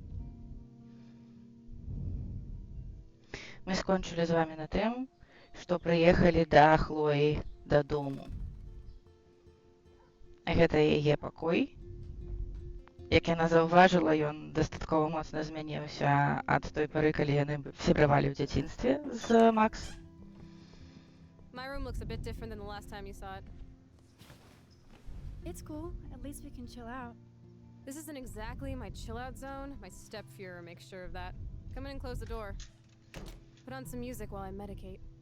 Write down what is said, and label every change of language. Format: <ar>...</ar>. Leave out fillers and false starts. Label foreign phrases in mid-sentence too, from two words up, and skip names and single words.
<be>Мы скончылі з вами на тым, што прыехалі да Хлоі дадому. Гэта яе пакой. Як яна заўважыла, ён дастаткова моцна змяніўся ад той пары, калі яны сябравалі ў дзяцінстве з Макс.</be> <en>My room looks a bit different than the last time you saw it. It's cool. At least we can chill out. This isn't exactly my chill-out zone. My step-fuhrer makes sure of that. Come in and close the door. Put on some music while I medicate.</en>